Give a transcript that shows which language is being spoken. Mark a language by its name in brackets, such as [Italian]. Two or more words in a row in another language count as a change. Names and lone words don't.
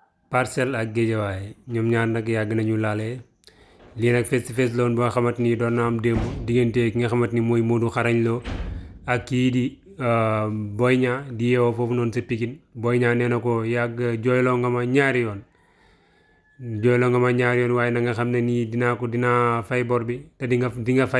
[Wolof] Parcelles ak Guédiawaye ñoom ñaar nag yàgg nañu laale lii nag [English] face to face [Wolof] la woon boo xamante ni doon na am démb diggante ki nga xamante ni mooy Modou Xarañ Lo ak kii di Boy Niang di yeewoo foofu noonu sa Pikine Boy Niang nee na ko yàgg jooyloo nga ma ñaari yoon waaye na nga xam ne nii dinaa fay bor bi te di nga fay